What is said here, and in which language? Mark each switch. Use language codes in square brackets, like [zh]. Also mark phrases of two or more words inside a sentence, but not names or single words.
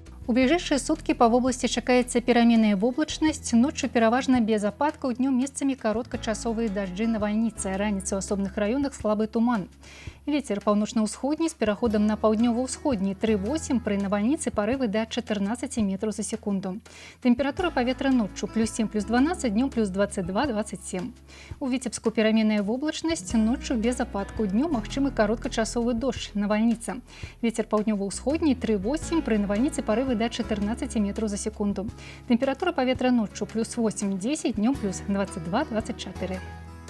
[ru] У ближайшие сутки по области [be] чакаецца пераменная воблачнасць, ночью пераважна без ападкаў, днём месцамі кароткачасовыя дажджы, навальніцы, раніцай у асобных раёнах слабы туман. Ветер паўночна-ўсходні з пераходам на паўднёва-ўсходні 3,8, пры навальніцы парывы да 14 метраў за секунду. Тэмпература паветра ноччу +7, +12, днём +22-27. У Віцебску пераменная воблачнасць, ноччу без ападкаў, днём магчымы кароткачасовы дождж, навальніца. Ветер паўднёва-ўсходні 3,8, пры навальніцы парывы [ru] до 14 метров за секунду. Температура паветра ночью +8-10, днем +22-24.